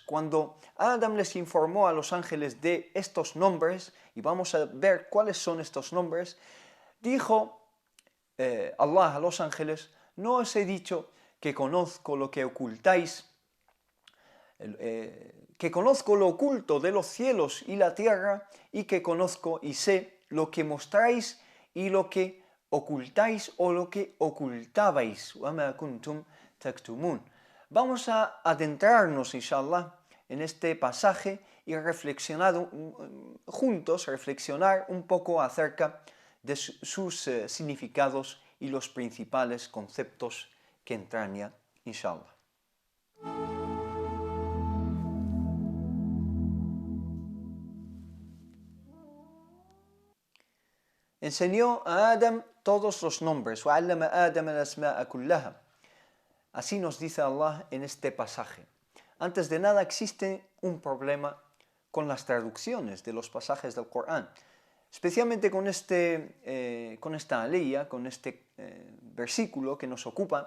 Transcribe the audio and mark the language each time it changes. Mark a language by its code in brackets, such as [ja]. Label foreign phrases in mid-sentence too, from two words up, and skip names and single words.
[es] Cuando Adam les informó a los ángeles de estos nombres, y vamos a ver cuáles son estos nombres, dijo Allah a los ángeles: no os he dicho que conozco lo que ocultáis, que conozco lo oculto de los cielos y la tierra, y que conozco y sé lo que mostráis y lo que ocultáis o lo que ocultabais. [ar] وَمَا كُنْتُمْ تَكْتُمُونَ. [es] Vamos a adentrarnos, inshallah, en este pasaje y reflexionar un poco acerca de sus significados y los principales conceptos que entraña, inshallah. Enseñó a Adam todos los nombres. [ar] وَعَلَّمَ آدَمَ الْأَسْمَاءَ كُلَّهَا. [es] Así nos dice Allah en este pasaje. Antes de nada, existe un problema con las traducciones de los pasajes del Corán, especialmente con esta aleya, con este versículo que nos ocupa.